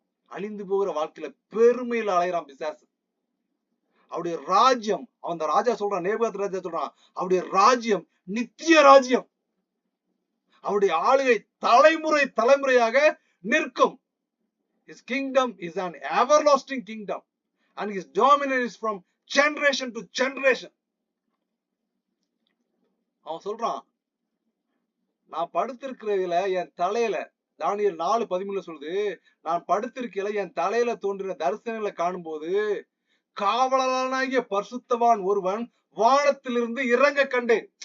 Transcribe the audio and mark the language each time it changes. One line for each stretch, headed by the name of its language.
Tamil: அழிந்து போகிற வாழ்க்கையில பெருமையில அலைகிறான் பிசாசு. அவருடைய ராஜ்யம், அந்த ராஜா சொல்றான், நேபுகாத் ராஜா சொல்றான், அவருடைய ராஜ்யம் நித்திய ராஜ்யம். அவருடைய ஆளுகை தலைமுறை தலைமுறையாக நிற்கும்.
English: His kingdom is an everlasting kingdom and his dominion is from generation to generation.
Tamil: அவன் சொல்றான், நான் படுத்திருக்கிறதுல என் தலையில, தானியேல் 4:13 சொல்லுது, நான் படுத்திருக்கையில என் தலையில தோன்றின தரிசனங்களை காணும் போது காவலனாகிய பரிசுத்தவான் ஒருவன் வானத்திலிருந்து இறங்க கண்டேன்.